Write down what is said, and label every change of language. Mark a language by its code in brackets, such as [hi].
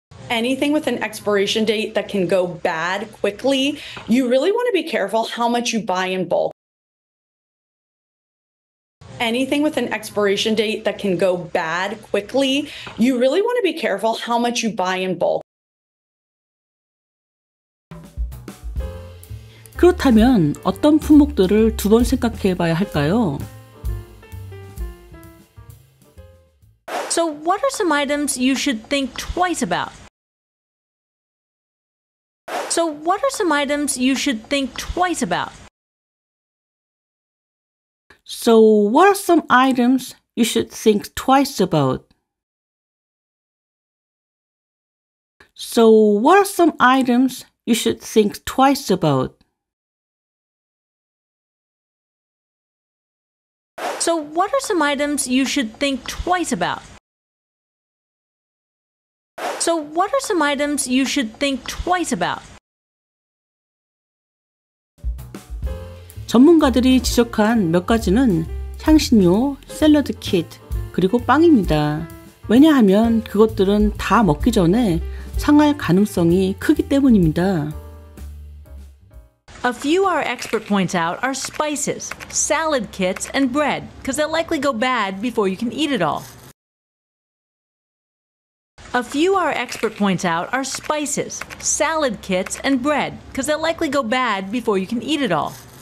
[en] Anything with an expiration date that can go bad quickly, you really want to be careful how much you buy in bulk. Anything with an expiration date that can go bad quickly, you really want to be careful how much you buy in bulk. [ko] 그렇다면 어떤 품목들을 두 번 생각해 봐야 할까요? [en] So what are some items you should think twice about? So what are some items you should think twice about? So what are some items you should think twice about? So what are some items you should think twice about? So what are some items you should think twice about? So what are some items you should think twice about? [ko] 전문가들이 지적한 몇 가지는 향신료, 샐러드 킷, 그리고 빵입니다. 왜냐하면 그것들은 다 먹기 전에 상할 가능성이 크기 때문입니다. [en] A few our expert points out are spices, salad kits, and bread, because they'll likely go bad before you can eat it all. A few our expert points out are spices, salad kits, and bread, because they'll likely go bad before you can eat it all.